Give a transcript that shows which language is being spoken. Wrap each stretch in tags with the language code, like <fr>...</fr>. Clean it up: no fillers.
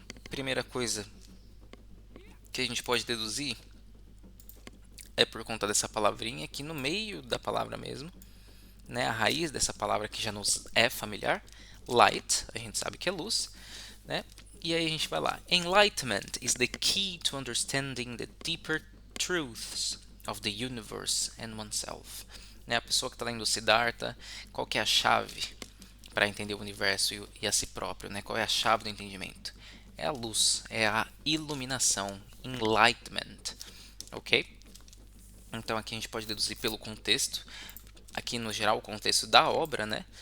<pt>Primeira coisa que a gente pode deduzir é por conta dessa palavrinha aqui no meio da palavra mesmo, né, a raiz dessa palavra que já nos é familiar, light, a gente sabe que é luz, né? E aí a gente vai lá.</pt> <en>Enlightenment is the key to understanding the deeper truths of the universe and oneself.</en> <pt>Né? A pessoa que está lendo Siddhartha, qual que é a chave para entender o universo e a si próprio? Né? Qual é a chave do entendimento? É a luz, é a iluminação, enlightenment, ok? Então aqui a gente pode deduzir pelo contexto, aqui no geral o contexto da obra, né?</pt>